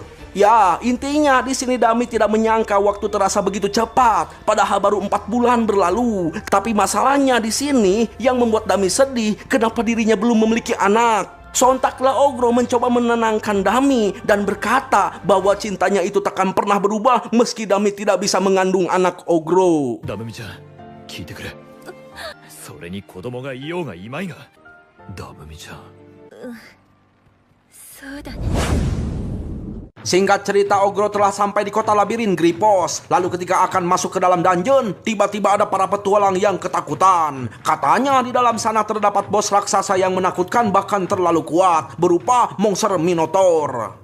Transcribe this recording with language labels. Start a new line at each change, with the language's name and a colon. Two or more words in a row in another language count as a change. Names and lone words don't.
Indonesian: Ya, intinya di sini Dami tidak menyangka waktu terasa begitu cepat, padahal baru 4 bulan berlalu. Tapi masalahnya di sini yang membuat Dami sedih, kenapa dirinya belum memiliki anak. Sontaklah Ogro mencoba menenangkan Dami dan berkata bahwa cintanya itu takkan pernah berubah meski Dami tidak bisa mengandung anak Ogro.
Japanese: ダメミちゃん聞いてくれ。それに子供がいようがいまいがダメミちゃん。そうだね
Indonesian: Singkat cerita, Ogro telah sampai di kota labirin Gripos. Lalu ketika akan masuk ke dalam dungeon, tiba-tiba ada para petualang yang ketakutan. Katanya di dalam sana terdapat bos raksasa yang menakutkan bahkan terlalu kuat, berupa monster Minotaur.